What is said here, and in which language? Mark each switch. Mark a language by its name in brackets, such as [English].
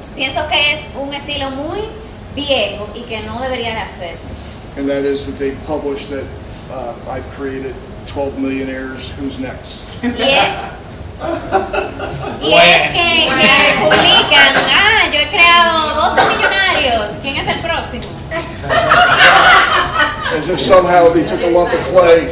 [Spanish] pienso que es un estilo muy viejo y que no debería de hacerse. [English] And that is that they publish that I've created 12 millionaires, who's next? [Spanish] Y es que publican, yo he creado 12 millonarios, ¿quién es el próximo? [English] As if somehow they took a lump of clay